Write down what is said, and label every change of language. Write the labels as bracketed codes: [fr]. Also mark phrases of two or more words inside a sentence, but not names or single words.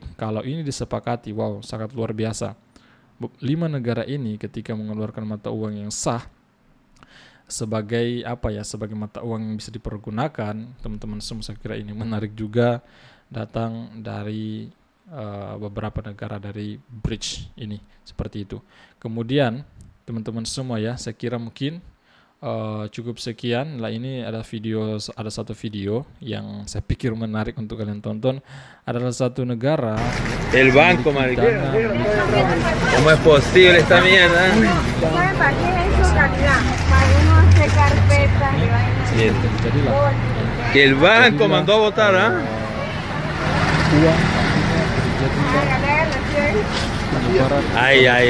[id] Kalau ini disepakati, wow, sangat luar biasa. 5 negara ini ketika mengeluarkan mata uang yang sah sebagai sebagai mata uang yang bisa dipergunakan, teman-teman semua, saya kira ini menarik juga, datang dari beberapa negara dari BRICS ini, seperti itu. Kemudian teman-teman semua ya, saya kira mungkin cukup sekian lah. Ini ada satu video yang saya pikir menarik untuk kalian tonton. Adalah satu negara [es] el banco, marica. ¿Cómo es posible esta mierda? Que el banco mandó a votar, ¿ah? Ay.